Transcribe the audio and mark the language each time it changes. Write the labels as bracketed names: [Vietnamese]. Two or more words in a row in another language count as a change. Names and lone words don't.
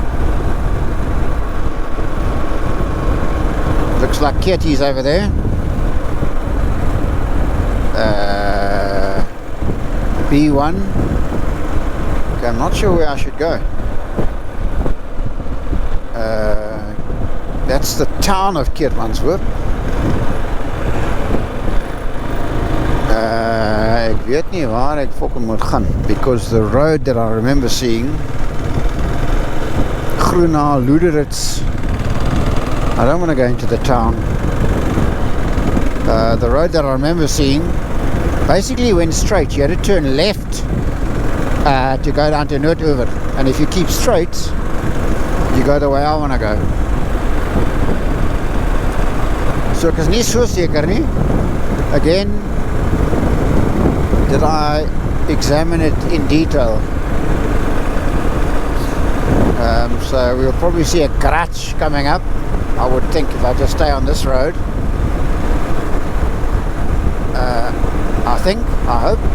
[English] Looks like Kitties over there. B1. Okay, I'm not sure where I should go. That's the town of Keetmanshoop. [Afrikaans] Ek weet nie waar ek fucking moet gaan, [English] because the road that I remember seeing, Groena, Luderitz, I don't want to go into the town. The road that I remember seeing basically went straight. You had to turn left to go down to Noordoever, and if you keep straight, you go the way I want to go. [Afrikaans] So ek is nie so seker nie. [English] Again, did I examine it in detail? So we'll probably see a garage coming up, I would think, if I just stay on this road. I hope.